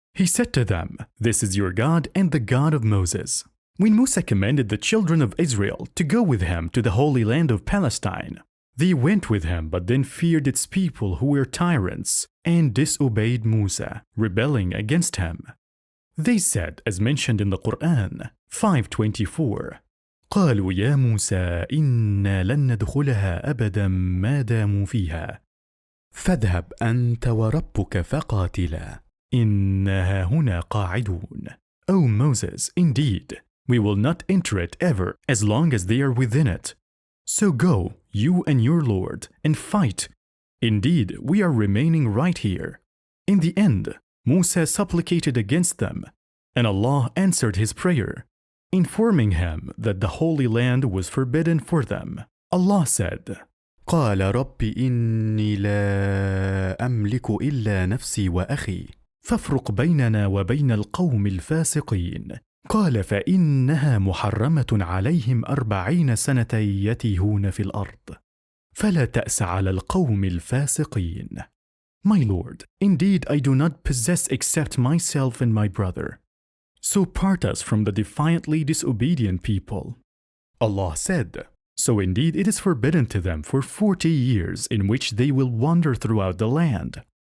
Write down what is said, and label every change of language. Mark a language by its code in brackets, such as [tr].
[en] He said to them, "This is your God and the God of Moses." When Musa commanded the children of Israel to go with him to the Holy Land of Palestine, they went with him but then feared its people who were tyrants and disobeyed Musa, rebelling against him. They said, as mentioned in the Quran 5:24, [ar] قالوا يا موسى إنا لن ندخلها أبدا ما داموا فيها فاذهب أنت وربك فقاتلا إنا هنا قاعدون. [en] O Moses, indeed, we will not enter it ever as long as they are within it. So go, you and your Lord, and fight. Indeed, we are remaining right here. In the end, Musa supplicated against them, and Allah answered his prayer, informing him that the Holy Land was forbidden for them. Allah said, [ar] قال رب إني لا أملك إلا نفسي وأخي فافرق بيننا وبين القوم الفاسقين قال فإنها محرمة عليهم 40 سنة يتيهون في الأرض فلا تأس على القوم الفاسقين. [en] My Lord, indeed I do not possess except myself and my brother. So part us from the defiantly disobedient people. Allah said, so indeed it is forbidden to them for 40 years in which they will wander throughout the land.